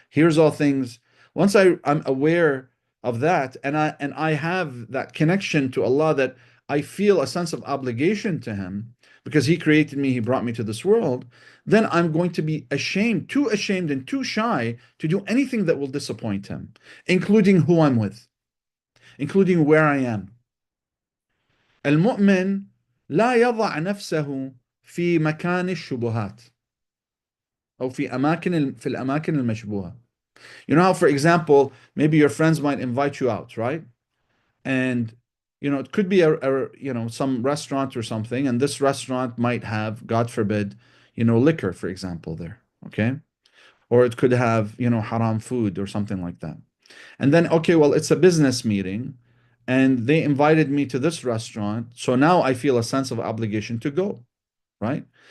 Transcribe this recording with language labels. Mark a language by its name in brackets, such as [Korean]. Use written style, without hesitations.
[English] Hears all things, once I'm aware of that, and I have that connection to Allah, that I feel a sense of obligation to Him because He created me, He brought me to this world, then I'm going to be too ashamed and too shy to do anything that will disappoint Him, including who I'm with, including where I am. [Arabic] المؤمن لا يضع نفسه في مكان الشبهات أو في الأماكن المشبوهة. [English] You know how, for example, maybe your friends might invite you out, right? And it could be some restaurant or something, and this restaurant might have, God forbid, liquor, for example, there, okay? Or it could have, haram food or something like that. And then, okay, well, it's a business meeting, and they invited me to this restaurant, so now I feel a sense of obligation to go, right?